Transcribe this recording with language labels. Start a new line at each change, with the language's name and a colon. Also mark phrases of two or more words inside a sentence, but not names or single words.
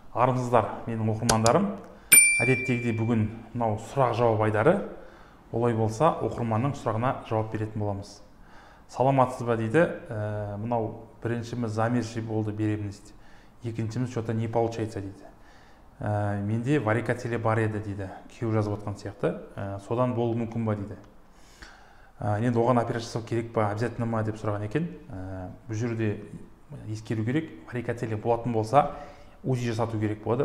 Kazakh: Армысыздар, менің оқырмандарым. Әдеттегідей бүгін мынау сұрақ-жауап айдары. Олай болса, оқырманның сұрағына жауап беретін боламыз. Саламатсыз ба дейді. Мынау біріншіміз замерші болды, береміз дейді. Екіншіміз
Russian: что-то не получается
Kazakh: дейді. Менде варикоцеле бар еді дейді. Күйеу жазып отқан сияқты. Содан болуы мүмкін ба дейді. Енді оған операция жасау керек па, обязательно ма деп сұраған екен. Бұл жерде ескеру керек, варикоцеле болатын болса, УЗИ жасату керек болады.